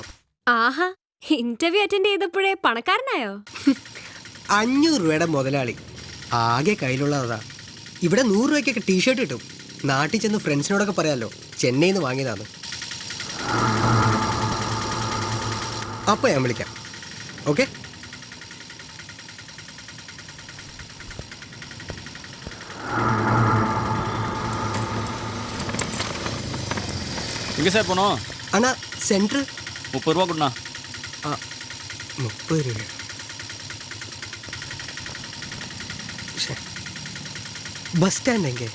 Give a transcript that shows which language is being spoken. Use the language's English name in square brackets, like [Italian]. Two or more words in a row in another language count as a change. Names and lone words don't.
[Malayalam] ആഹാ, ഇന്റർവ്യൂ അറ്റൻഡ് ചെയ്തപ്പോഴേ പണക്കാരനായോ? 500 രൂപയുടെ മുതലാളി. ആകെ കയ്യിലുള്ളതാ. ഇവിടെ 100 രൂപയ്ക്കൊക്കെ ടീഷർട്ട് കിട്ടും. നാട്ടിൽ ചെന്ന് ഫ്രണ്ട്സിനോടൊക്കെ പറയാമല്ലോ ചെന്നൈയിൽ നിന്ന് വാങ്ങിയതാണ്. അപ്പോൾ ഞാൻ വിളിക്കാം. ഓക്കെ? [Tamil] எங்கே சார் போனோம்? அண்ணா சென்ட்ரு 30 ரூபா கொடுண்ணா. 30 ரூபா. பஸ் ஸ்டாண்ட் எங்கே?